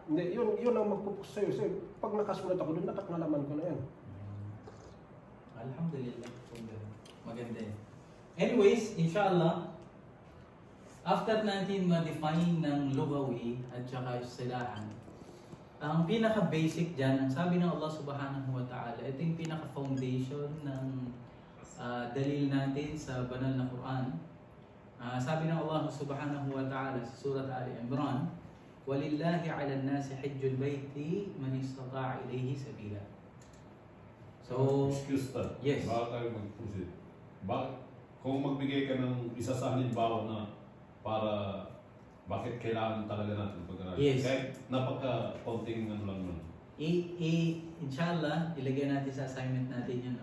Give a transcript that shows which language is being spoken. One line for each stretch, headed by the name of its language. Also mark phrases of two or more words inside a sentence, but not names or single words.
Filipino: hindi, yun ang magpupus sa'yo. So, pag nakasulat ako doon, nalaman ko na yan. Alhamdulillah. Maganda yun. Anyways, inshallah, after natin ma-define ng lugawi at saka istilahan, ang pinaka-basic dyan, ang sabi ng Allah
Arabic: سبحانه وتعالى,
Filipino: ito yung pinaka-foundation ng dalil natin sa banal na Quran. Sabi ng Allah
Arabic: سبحانه وتعالى
Filipino: sa surat Ali Imran,
Arabic: وَلِلَّهِ عَلَى النَّاسِ حِجُّ الْبَيْتِ مَنِ اسْتَطَاعَ إِلَيْهِ سَبِيلًا.
Filipino: So, excuse ta. yes. Baka tayo mag-proceed. Kung magbigay ka ng isa sa halimbawa na para bakit kailangan talaga natin pag-aralan. Yes. Kahit napaka-konting ano lang nun. Inshallah, ilagay natin sa assignment natin yun.